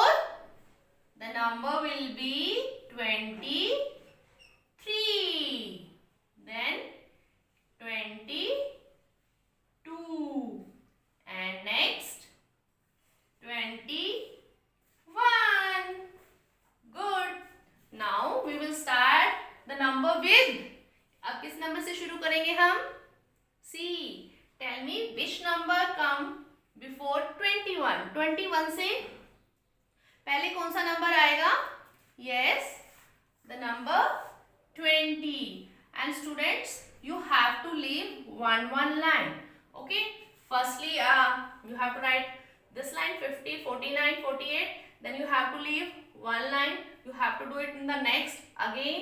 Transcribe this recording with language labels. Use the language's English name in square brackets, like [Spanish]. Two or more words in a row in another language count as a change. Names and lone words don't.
[English] The number will be 23. Then 22. And next 21. Good. Now we will start the number with. [Hindi] अब किस नंबर से शुरू करेंगे हम? [English] See, tell me which number come before 21. [Hindi] 21 से पहले कौन सा नंबर आएगा? [English] Yes, the number 20. And students, you have to leave one line. Okay. Firstly, you have to write this line 50, 49, 48. Then you have to leave one line. You have to do it in the next again.